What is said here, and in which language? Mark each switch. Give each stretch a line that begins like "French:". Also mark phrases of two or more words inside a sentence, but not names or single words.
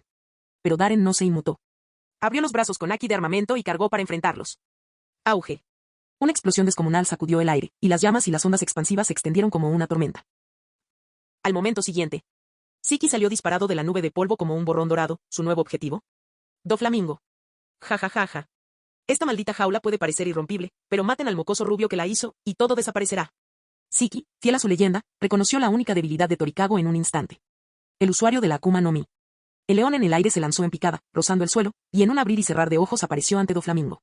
Spanish: Pero Darren no se inmutó. Abrió los brazos con haki de armamento y cargó para enfrentarlos. Auge. Una explosión descomunal sacudió el aire, y las llamas y las ondas expansivas se extendieron como una tormenta. Al momento siguiente, Siki salió disparado de la nube de polvo como un borrón dorado, su nuevo objetivo. Doflamingo. Ja ja ja ja. Esta maldita jaula puede parecer irrompible, pero maten al mocoso rubio que la hizo, y todo desaparecerá. Siki, fiel a su leyenda, reconoció la única debilidad de Torikago en un instante. El usuario de la Akuma no Mi. El león en el aire se lanzó en picada, rozando el suelo, y en un abrir y cerrar de ojos apareció ante Doflamingo.